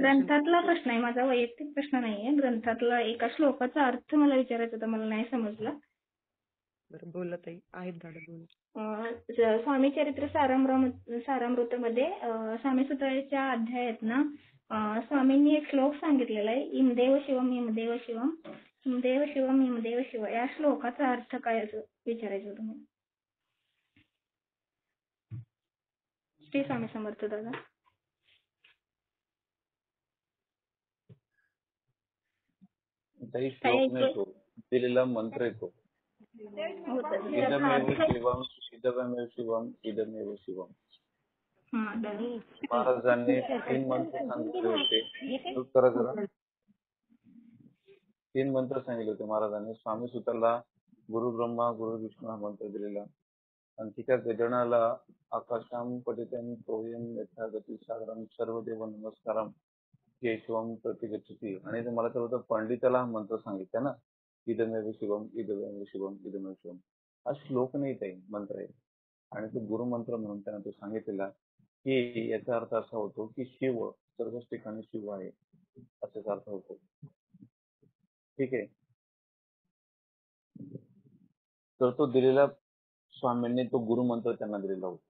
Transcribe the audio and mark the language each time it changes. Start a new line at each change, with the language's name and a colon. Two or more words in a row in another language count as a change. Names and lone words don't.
Marathi: ग्रंथातला प्रश्न आहे, माझा वैयक्तिक प्रश्न नाहीये. ग्रंथातला एका श्लोकाचा अर्थ मला विचारायचा होता, मला नाही समजला. बरं बोला ताई, आहेत दादा बोला. स्वामी चरित्र सारामृतमध्ये स्वामी सुत्राच्या अध्यायात ना स्वामींनी एक श्लोक सांगितलेला आहे,
Sanskrit: इमदेव शिवम इमदेव शिवम इमदेव शिवम इमदेव शिव.
Marathi: या श्लोकाचा अर्थ काय असं विचारायचं होतं मला. श्री स्वामी समर्थ दादा. काही श्लोक नाही, तो दिलेला मंत्र आहे तो.
Sanskrit: इदमेव शिवम इदमेव शिवम इदमेव शिवम.
Marathi: महाराजांनी 3 मंत्र सांगितले होते. उत्तर जरा 3 मंत्र सांगितले होते महाराजांनी. स्वामी सुताला
Sanskrit: गुरु ब्रह्मा गुरु विष्णू
Marathi: हा मंत्र दिलेला आणि तिच्या गजनाला
Sanskrit: आकाशाम पठितं तोयं यथा गती सागरं सर्वदेव नमस्कारम केशवम प्रतिगच्छति.
Marathi: आणि तुम्हाला तर होतं पंडिताला हा मंत्र सांगितला ना,
Sanskrit: इदमेव शिवम इदमेव शिवम इदमेव शिवम.
Marathi: हा श्लोक नाही ताई, मंत्र आहे. आणि तो गुरुमंत्र म्हणून त्यांना तो सांगितलेला की याचा अर्थ असा होतो की शिव सर्वच ठिकाणी शिव आहे असाच अर्थ होतो. ठीक आहे. तर तो दिलेला स्वामींनी तो गुरुमंत्र त्यांना दिलेला होता.